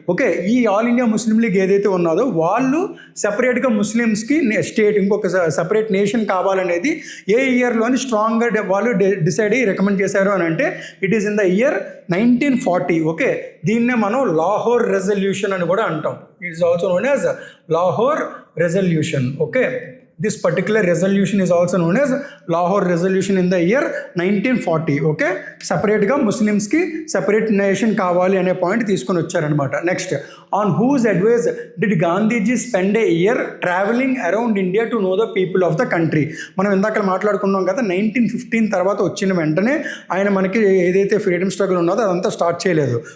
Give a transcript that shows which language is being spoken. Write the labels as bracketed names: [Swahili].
[Telugu] Okay, ఈ all India Muslim league ఏదైతే ఉన్నదో వాళ్ళు సెపరేట్గా ముస్లిమ్స్కి స్టేట్ ఇంకొక సెపరేట్ నేషన్ కావాలనేది ఏ ఇయర్లోని స్ట్రాంగ్గా వాళ్ళు డిసైడ్ అయ్యి రికమెండ్ చేశారు అని అంటే [English] It is in the year 1940. [Telugu] Okay, దీన్నే మనం లాహోర్ రెజల్యూషన్ అని కూడా అంటాం. [English] It is also known as Lahore resolution. Okay, this particular resolution is also known as Lahore Resolution in the year 1940. [Telugu] Okay, సపరేట్గా ముస్లిమ్స్కి సపరేట్ నేషన్ కావాలి అనే పాయింట్ తీసుకొని వచ్చారనమాట. [English] Next, on whose advice did Gandhiji spend a year travelling around India to know the people of the country. [Telugu] మనం ఇందాక మాట్లాడుకున్నాం కదా, 1915 తర్వాత వచ్చిన వెంటనే ఆయన మనకి ఏదైతే ఫ్రీడమ్ స్ట్రగుల్ ఉన్నదో అదంతా స్టార్ట్ చేయలేదు.